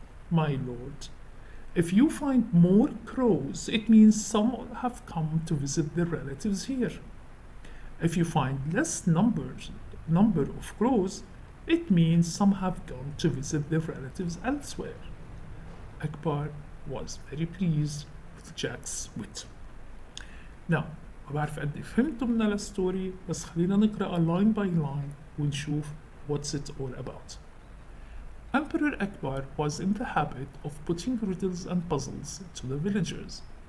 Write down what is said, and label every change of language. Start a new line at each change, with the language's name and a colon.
English: "My lord, if you find more crows, it means some have come to visit their relatives here. If you find less number of crows, it means some have gone to visit their relatives elsewhere." Akbar was very pleased with Jack's wit.
Arabic: Now, ما بعرف قد إيه فهمتوا من الستوري، بس خلينا نقرأ
English: line by line
Arabic: ونشوف
English: what's it all about. Emperor Akbar was in the habit of putting riddles and puzzles to the villagers.